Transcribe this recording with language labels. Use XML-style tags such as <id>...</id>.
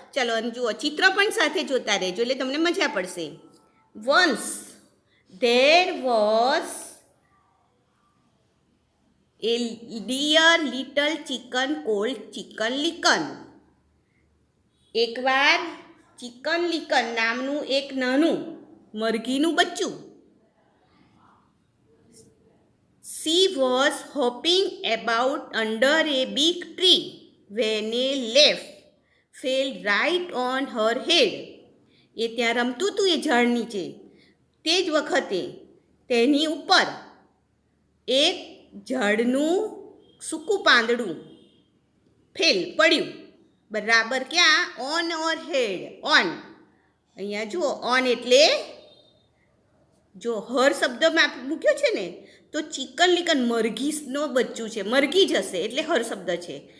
<gu>ચલો જુઓ, ચિત્ર પણ સાથે જોતા રહેજો એટલે તમને મજા પડશે.</gu> <en>Once there was a dear little chicken called Chicken Licken.</en> <gu>એકવાર ચિકન લિકન નામનું એક નાનું મરઘીનું બચ્ચું.</gu> <en>She was hopping about under a big tree when a leaf fell right on her head.</en> <gu>એ ત્યાં રમતું હતું એ ઝાડ નીચે. તે જ વખતે તેની ઉપર એક ઝાડનું સૂકું પાંદડું પડ્યું. બરાબર ક્યાં? On or head. ઓન. અહીંયા જુઓ, ઓન એટલે જો હર શબ્દમાં મૂક્યો છે ને તો ચિકન લિકન મરઘીનો બચ્ચું છે, મરઘી જ હશે એટલે હર શબ્દ છે.</gu>